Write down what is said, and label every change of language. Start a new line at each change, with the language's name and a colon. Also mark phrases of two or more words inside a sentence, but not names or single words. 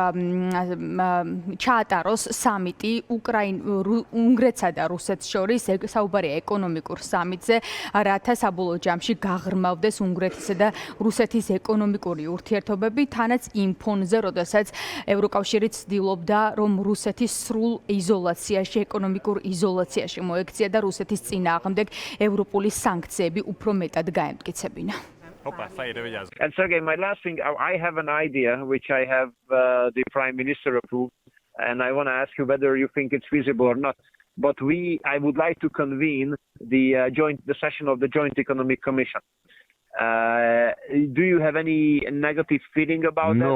Georgian: ჩაატაროს სამიტი უნგრეთსა და რუსეთს შორის, საუბარია ეკონომიკურ სამიტზე, რათა საბოლოო ჯამში გაღრმავდეს უნგრეთისა და რუსეთის ეკონომიკური ურთიერთობები, თანაც იმ ფონზე, როდესაც ევროკავშირი ცდილობდა, რომ რუსეთის სრულ იზოლაციაში, ეკონომიკურ იზოლაციაში მოექცია და რუსეთის წინააღმდეგ ევროპული სანქციები უფრო მეტად გაემტკიცებინა.
English: And Sergey, my last thing, I have an idea which I have the Prime Minister approved, and I want to ask you whether you think it's feasible or not. But I would like to convene the session of the Joint Economic Commission. Do you have any negative feeling about that?